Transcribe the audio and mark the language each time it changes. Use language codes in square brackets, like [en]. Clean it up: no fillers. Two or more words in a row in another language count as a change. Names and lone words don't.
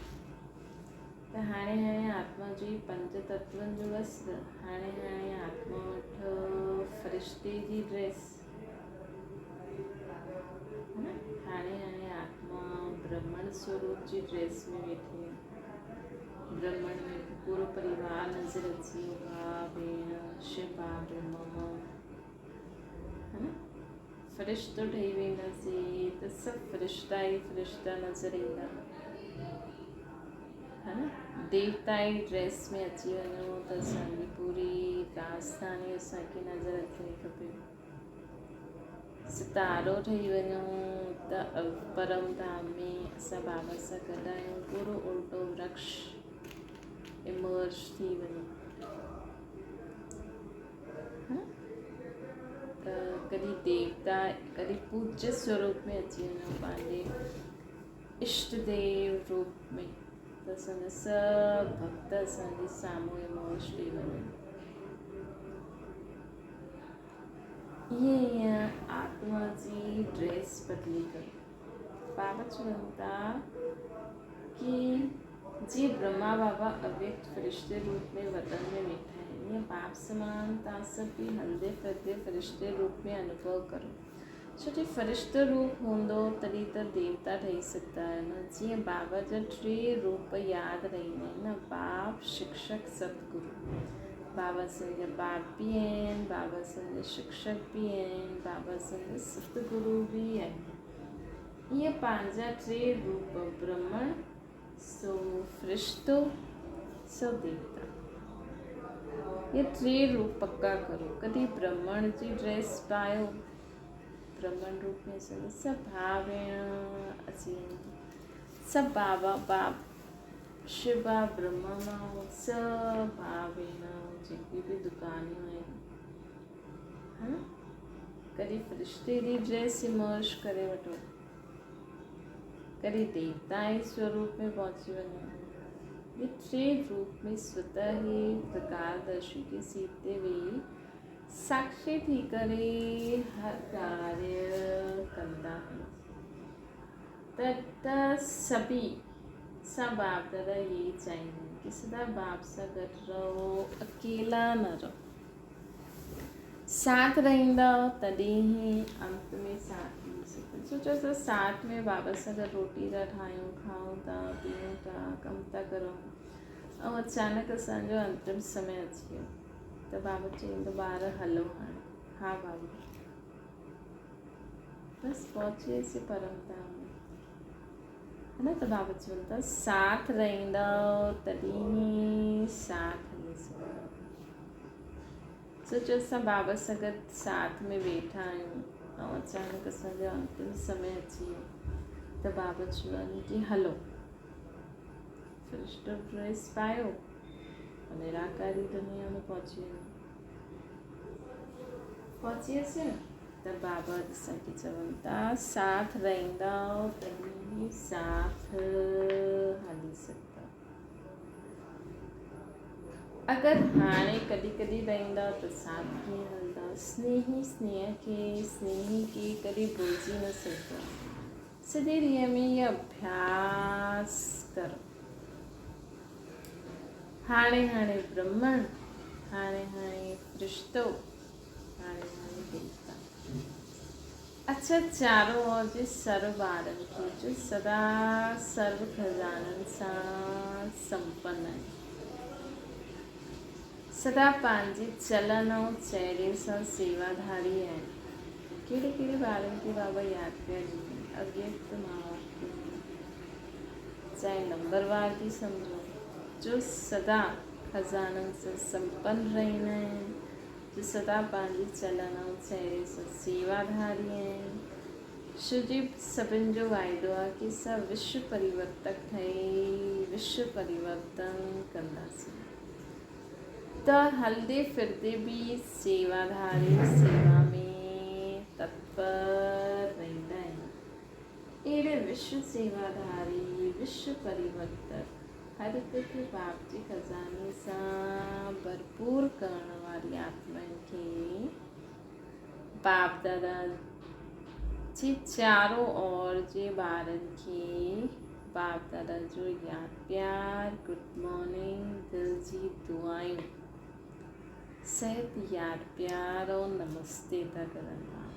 [sd] त हाणे आत्मा जो ई पंज तत्वनि जो वस्त्र, हाणे आत्मा वटि फ़रिश्ते जी ड्रेस, हाणे आत्मा ब्रह्मण स्वरूप जी ड्रेस में वेठी आहे। ब्रह्मण में पूरो परिवार नज़र अची वियो, भाउ भेण शिव ब्रह्म, है न, फ़रिश्तो ठही वेंदासीं त सभु फ़रिश्ता ई फ़रिश्ता नज़र ईंदा, है न। देवताई ड्रेस में अची वञूं त असांजी पूरी राजधानी असांखे नज़र अचणी खपे। सितारो ठही वञूं त परम धाम में असां बाबा सां गॾु आहियूं, पूरो उल्टो वृक्ष इमर्ज थी वञे। त कॾहिं देवता, कॾहिं पूज्य स्वरूप में अची वञूं, पंहिंजे इष्ट देव रूप में, त असांजा सभु भक्त असांजे साम्हूं इमर्ज थी वञनि। ईअं आत्मा जी ड्रेस बदिली करो। बाबा चवनि था कि जीअं ब्रह्मा बाबा अव्यक्त फ़रिश्ते रूप में वतन में वेठा आहिनि, ईअं बाप समान तव्हां सभु बि हलंदे फिरंदे फ़रिश्ते रूप में अनुभव करो। छो कि फ़रिश्तो रूप हूंदो तॾहिं त देवता ठही सघंदा आहिनि। जीअं बाबा जा 3 रूप यादि रहंदा आहिनि न, बाप, शिक्षक, सतगुरु। बाबा असांजा बाप बि आहिनि, बाबा असांजा शिक्षक बि आहिनि, बाबा असांजा सतगुरु बि आहिनि। ईअं पंहिंजा 3 रूप, ब्रह्मण, सो फ़रिश्तो, सो देवता, ये 3 रूप पक्का करो। कॾहिं ब्रह्मण जी ड्रेस पायो, ब्रह्मण रूप में असांजा सभु भाउ भेण अची वञनि, सभु बाबा बाप शिव ब्रह्मा मां सभु भाउ भेण जेकी बि दुकानियूं आहिनि, है न। कॾहिं फ़रिश्ते जी ड्रेस इमर्ज करे वठो, कॾहिं देवता जे स्वरूप में पहुची वञो। ये 3 रूप में स्वतः ही प्रकारदर्शी की सीट ते वेही साक्षी थी करे हर कार्य कंदा आहिनि। त [hi] सभी सब बाप दादा यही चाहिए [sd] कि सदा बाप सां गॾु रहो, अकेला न रहो। साथ रहंदव तॾहिं ही अंत में साथ मिली सघे। सोचो त साथ में बाबा सां गॾु रोटी था ठाहियूं, खाऊं था, पीऊं था, कमु था करूं, ऐं अचानक असांजो अंतिम समय अची वियो त बाबा चवंदो ॿार हलो हाणे। हा बाबा, बसि पहुची वियासीं परम धाम में, है न। त बाबा चवनि था साथ रहंदव तॾहिं साथ हली सघंदव। सोचो असां बाबा सां गॾु साथ में वेठा आहियूं ऐं अचानक असांजो अंतिम समय अची वियो त बाबा चवनि कि हलो, फ़रिश्तो ड्रेस पायो और निराकारी दुनिया में पहुची वञो। पहुची वियासीं न, त बाबा असांखे चवनि था साथ रहंदव तॾहिं साथ हली सघंदव। अगरि हाणे कॾहिं कॾहिं रहंदव त साथ कीअं हलंदव। स्नेही स्नेह के कॾहिं भुलिजी न सघंदो। सॼे ॾींहं में इहो अभ्यास करो। हाणे हाणे ब्रह्मण, हाणे हाणे फ़रिश्तो, हाणे हाणे देवता। अच्छा, [hi] चारों ओर [sd] जे सर्व ॿारनि खे जो सदा सर्व खज़ाननि सां संपन्न आहे, सदा पंहिंजे चलन ऐं चहिरे सां सेवाधारी आहिनि। कहिड़े कहिड़े ॿारनि खे बाबा यादि पिया ॾींदा, अव्यक्त महावाक्य, चाहे नंबरवार थी सम्झो, जो सदा खज़ाननि सां संपन्न रहंदा आहिनि, जो सदा पंहिंजे चलन ऐं चहिरे सां सेवाधारी आहिनि। शिव जी सभिनि जो वाइदो आहे कि असां विश्व परिवर्तक ठही विश्व परिवर्तन कंदासीं। त हलंदे फिरदे बि सेवाधारी सेवा में तत्पर रहंदा आहिनि। अहिड़े विश्व सेवाधारी, विश्व परिवर्तक, हर हिक खे बाप जे खज़ाने सां भरपूर करण वारी आत्माउनि खे बाप दादा जी [hi] चारों ओर [sd] जे ॿारनि खे बाप दादा जो यादि प्यार, [en] good morning, [sd] दिल जी दुआयूं, सेहत यादि प्यार और नमस्ते था करनि।